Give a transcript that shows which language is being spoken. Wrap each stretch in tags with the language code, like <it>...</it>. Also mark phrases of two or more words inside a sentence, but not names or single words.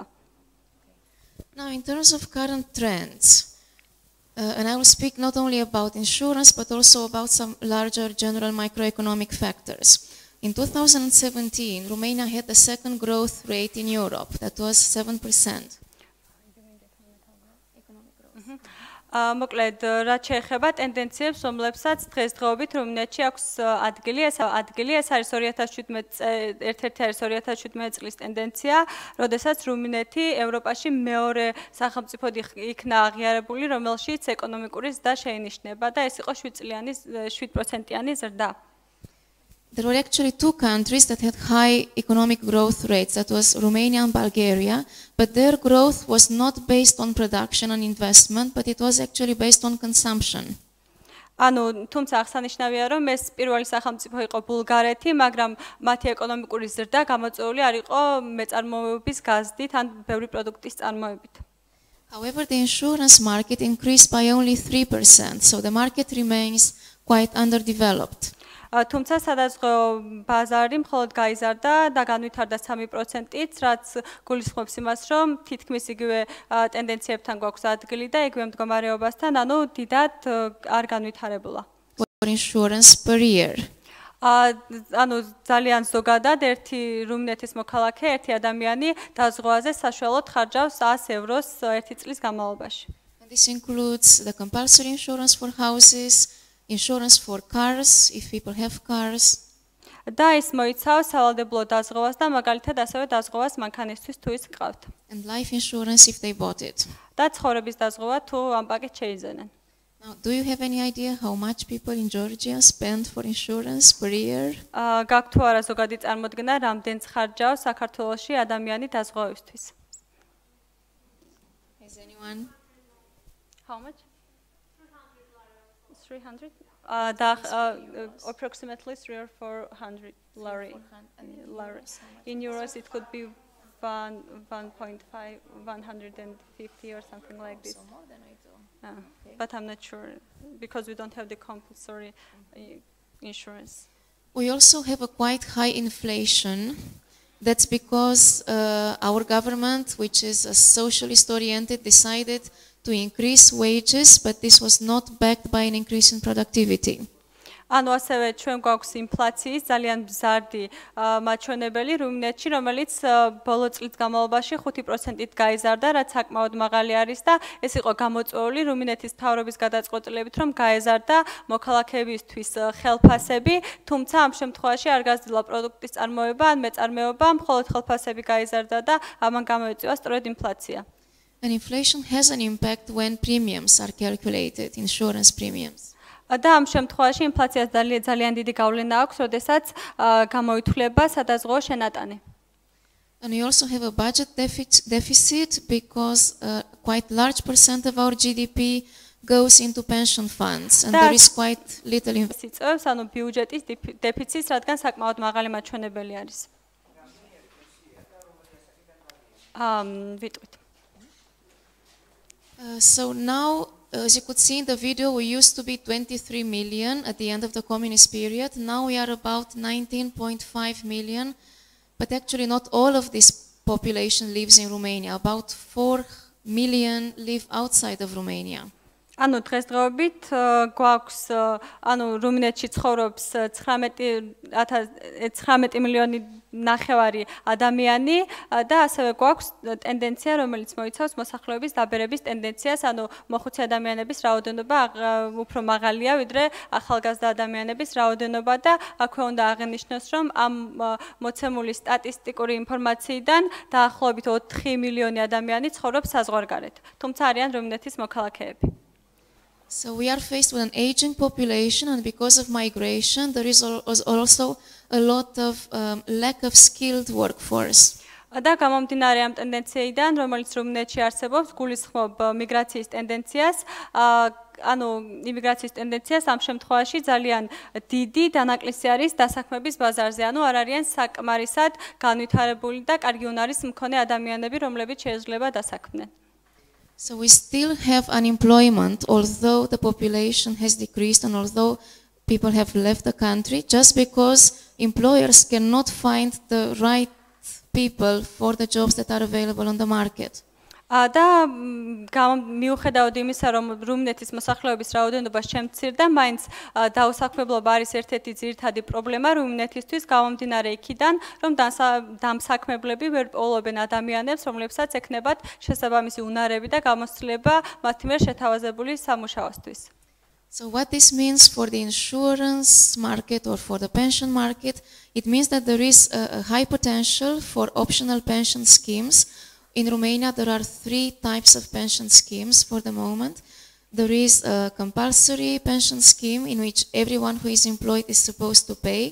<en>Now in terms of current trends, and I will speak not only about insurance but also about some larger general microeconomic factors. In 2017, Romania had the second growth rate in Europe, that was 7%.</en> <ka>მოკლედ, რაც შეეხება ტენდენციებს, რომლებსაც დღესდღეობით რუმინეთში აქვს ადგილი, ეს არის 2017 წლის ტენდენცია, როდესაც რუმინეთი ევროპაში მეორე სახელმწიფოდ იქნა აღიარებული, რომელშიც ეკონომიკური ზრდა შეინიშნება და ეს იყო 7%-იანი ზრდა.</ka> <en>There were actually two countries that had high economic growth rates, that was Romania and Bulgaria, but their growth was not based on production and investment, but it was actually based on consumption.</en> <ka>თუმცა აღსანიშნავია, რომ ეს პირველი სახელმწიფო იყო ბულგარეთი, მაგრამ მათი ეკონომიკური ზრდა გამოწვეული არ იყო მეწარმოებების გაზრდით ან ბევრი პროდუქტის წარმოებით.</ka> <en>However, the insurance market increased by only 3%, so the market remains quite underdeveloped.</en> <ka>თუმცა სადაზღვევო ბაზარი მხოლოდ გაიზარდა და განვითარდა 3%-ით, რაც გულისხმობს იმას, რომ თითქმის იგივე ტენდენციებთან გვაქვს ადგილი და იგივე მდგომარეობასთან, დიდად არ განვითარებულა.</ka> <en>For insurance per year.</en> <ka>ძალიან ზოგადად ერთი რუმინეთის მოქალაქე, ერთი ადამიანი დაზღვევაზე საშუალოდ ხარჯავს 100 ევროს ერთი წლის განმავლობაში.</ka> <en>This includes the compulsory insurance for houses, insurance for cars, if people have cars.</en> <ka>და ის მოიცავს სავალდებულო დაზღვევას და მაგალითად ასევე დაზღვევას მანქანისთვის თუ ის გყავთ.</ka> <en>And life insurance if they bought it.</en> <ka>და ცხოვრების დაზღვევა თუ ამ პაკეტს შეიძენენ.</ka> <en>Now, do you have any idea how much people in Georgia spend for insurance per year?</en> <ka>გაქვთ თუ არა ზოგადი წარმოდგენა, რამდენს ხარჯავს საქართველოში ადამიანი დაზღვევისთვის?</ka> <en>Has anyone? How much? 300? Approximately 300 or 400 lari. In euros, it could be 1.5, 150 or something like this. So more than I do. Okay. But I'm not sure because we don't have the compulsory insurance. We also have a quite high inflation. That's because our government, which is socialist oriented, decided to increase wages, but this was not backed by an increase in productivity. ასევე ჩვენ გვაქვს ინფლაციის ძალიან მზარდი მაჩვენებელი რუმინეთში, რომელიც ბოლო წლის განმავლობაში 5%-ით გაიზარდა, რაც საკმაოდ მაღალი არის და ეს იყო გამოწვეული რუმინეთის მთავრობის გადაწყვეტილებით, რომ გაეზარდა მოქალაქეებისთვის ხელფასები, თუმცა ამ შემთხვევაში არ გაზრდა პროდუქტის წარმოება ან მეწარმეობა, მხოლოდ ხელფასები გაიზარდა და ამან გამოიწვია სწორედ ინფლაცია. And inflation has an impact when premiums are calculated, insurance premiums. და ამ შემთხვევაში ინფლაციას ძალიან დიდი გავლენა აქვს, როდესაც გამოითვლება სადაზღვევო შენატანი. And we also have a budget deficit because quite large percent of our GDP goes into pension funds and there is quite little investment.</en> <ka>ბიუჯეტის დეფიციტს, რადგან საკმაოდ მაღალი მაჩვენებელი არის. ვიტყვით.</ka> <en>So now, as you could see in the video, we used to be 23 million at the end of the communist period. Now we are about 19.5 million, but actually not all of this population lives in Romania. About 4 million live outside of Romania.</en> <ka>ანუ დღესდღეობით გვაქვს ანუ რუმინეთში ცხოვრობს 19 მილიონი ნახევარი ადამიანი და ასევე გვაქვს ტენდენცია რომელიც მოიცავს მოსახლეობის დაბერების ტენდენციას ანუ მოხუცი ადამიანების რაოდენობა უფრო მაღალია ვიდრე ახალგაზრდა ადამიანების რაოდენობა და აქვე უნდა აღინიშნოს რომ ამ მოცემული სტატისტიკური ინფორმაციიდან დაახლოებით 4 მილიონი ადამიანი ცხოვრობს საზღვარგარეთ თუმცა არიან რუმინეთის მოქალაქეები</ka> <en>So we are faced with an aging population, and because of migration, there is also a lot of lack of skilled workforce.</en> <ka>და გამომდინარე ამ ტენდენციიდან, რომელიც რუმინეთში არსებობს, გულისხმობ მიგრაციის ტენდენციას, ანუ იმიგრაციის ტენდენციას ამ შემთხვევაში ძალიან დიდი დანაკლისი არის დასაქმების ბაზარზე, ანუ არ არიან საკმარისად განვითარებული და კარგი უნარის მქონე ადამიანები, რომლებიც შეიძლება დასაქმდნენ.</ka> <en>So we still have unemployment, although the population has decreased and although people have left the country, just because employers cannot find the right people for the jobs that are available on the market.</en> <ka>და მიუხედავად იმისა, რომ რუმინეთის მოსახლეობის რაოდენობა შემცირდა, მაინც დაუსაქმებლობა არის ერთ-ერთი ძირითადი პრობლემა რუმინეთისთვის, გამომდინარე იქიდან, რომ დამსაქმებლები ვერ პოულობენ ადამიანებს, რომლებსაც ექნებათ შესაბამისი უნარები და გამოცდილება მათი მიერ შეთავაზებული სამუშაოსთვის.</ka> <en>So what this means for the insurance market or for the pension market, it means that there is a high potential for optional pension schemes. In Romania, there are 3 types of pension schemes for the moment. There is a compulsory pension scheme in which everyone who is employed is supposed to pay.</en>